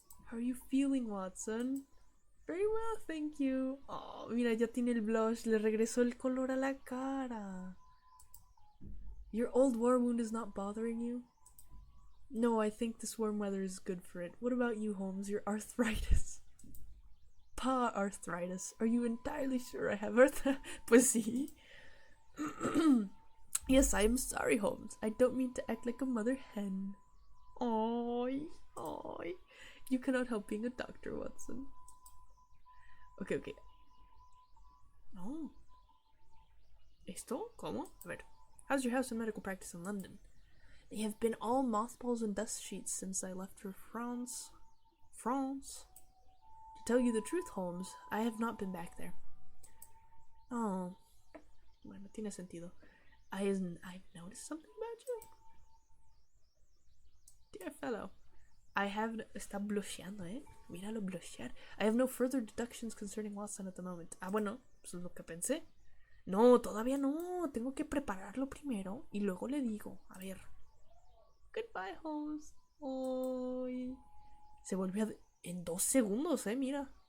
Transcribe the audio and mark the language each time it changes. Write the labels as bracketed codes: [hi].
[en] How are you feeling, Watson? Very well, thank you. [es] Oh, mira, ya tiene el blush, le regresó el color a la cara. [en] Your old war wound is not bothering you? No, I think this warm weather is good for it. What about you, Holmes? Your arthritis. Pa arthritis. Are you entirely sure I have arthritis? [es] Pues sí. [en] Yes, I am sorry, Holmes. I don't mean to act like a mother hen. Oy. You cannot help being a doctor, Watson. [es] Okay. No. ¿Esto? ¿Cómo? A ver. [en] How's your house and medical practice in London? They have been all mothballs and dust sheets since I left for France. To tell you the truth, Holmes, I have not been back there. Oh. [es] Bueno, tiene sentido. [en] I've noticed something about you. Dear fellow, I have... [es] Está blusheando, Míralo blushear. [en] I have no further deductions concerning Watson at the moment. [es] Ah, bueno, eso es lo que pensé. No, todavía no. Tengo que prepararlo primero y luego le digo. A ver. [en] Goodbye, Holmes. [es] Ay. Se volvió en 2 segundos, mira.